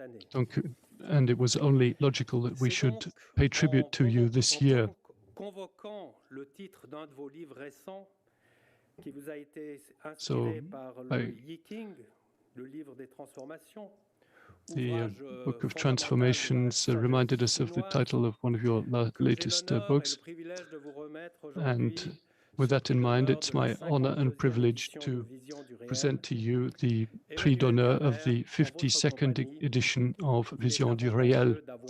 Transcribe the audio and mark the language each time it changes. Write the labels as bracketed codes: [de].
[fr] Donc, [en] and it was only logical that we should pay tribute to you this year. [fr] Convoquant le titre d'un de vos livres récents qui vous a été [en] So, [fr] inspiré par le Yiking, le livre des transformations. [en] The Book of Transformations reminded us of the title of one of your latest books. And with that in mind, it's my honor and privilege to present to you the prix d'honneur of the 52nd edition of Visions du Réel.